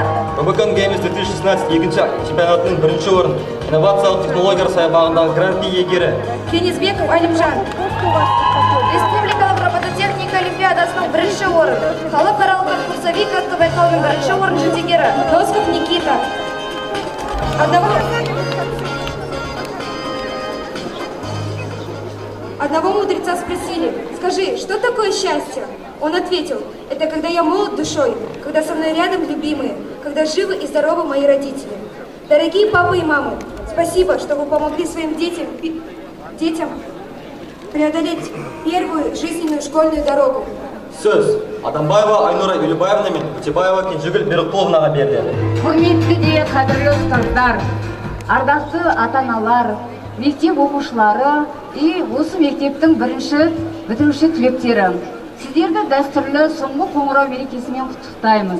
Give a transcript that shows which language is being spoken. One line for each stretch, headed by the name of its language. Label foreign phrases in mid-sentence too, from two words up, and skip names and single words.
Kazakh: РБК Games 2016 екінші чемпионатының бірінші орын. Инновациялық технологиялар саябағындағы грант иегері. Кенизбеков Алимжан. Республикалық робототехника олимпиадасының бірінші орын. Халықаралық курсовик атты байқаудың бірінші орын жүлдегері. Носков Никита.
Russian: Одного мудреца спросили: скажи, что такое счастье? Он ответил: это когда я молод душой, когда со мной рядом любимые, когда живы и здоровы мои родители. Дорогие папа и мамы, спасибо, что вы помогли своим детям преодолеть первую жизненную школьную дорогу.
Kazakh: Сөз Адамбаева Айнура Юлюбаевна мен Утебаева Кенжегүл Берікқұловнаға беріледі. Құрметті де қадірлі ұстаздар, ардақты ата-аналар, мектеп оқушылары и осы мектептің бірінші бітіруші түлектері. Сіздерді дәстүрлі соңғы қоңырау мерекесімен құттықтаймыз.